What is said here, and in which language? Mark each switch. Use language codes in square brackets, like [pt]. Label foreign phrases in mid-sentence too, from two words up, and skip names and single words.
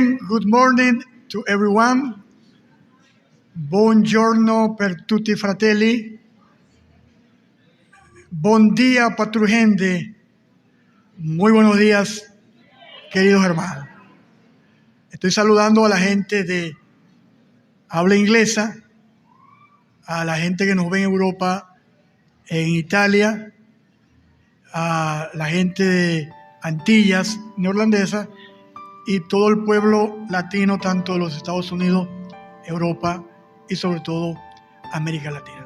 [en] Good morning to everyone. [it] Buongiorno per tutti fratelli. [pap] Bon dia patrugende. [es] Muy buenos días, queridos hermanos. Estoy saludando a la gente de habla inglesa, a la gente que nos ve en Europa, en Italia, a la gente de Antillas neerlandesas y todo el pueblo latino, tanto de los Estados Unidos, Europa y sobre todo América Latina.